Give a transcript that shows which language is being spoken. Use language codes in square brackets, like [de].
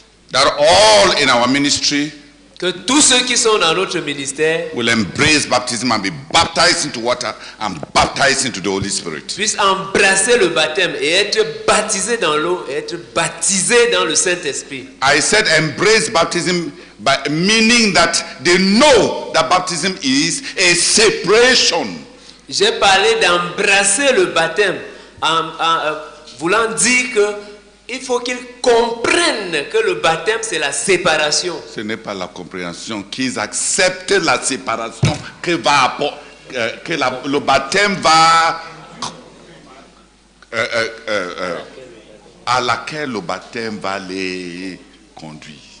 [en] That all in our ministry [fr] que tous ceux qui sont dans notre ministère [en] will embrace baptism and be baptized into water and baptized into the Holy Spirit. [fr] puissent embrasser le baptême et être baptisés dans l'eau et être baptisés dans le Saint-Esprit. [en] I said embrace baptism by meaning that they know that baptism is a separation. [fr] J'ai parlé d'embrasser le baptême en voulant dire que il faut qu'ils comprennent que le baptême c'est la séparation. Ce n'est pas la compréhension, qu'ils acceptent la séparation que le baptême va à laquelle le baptême va les conduire.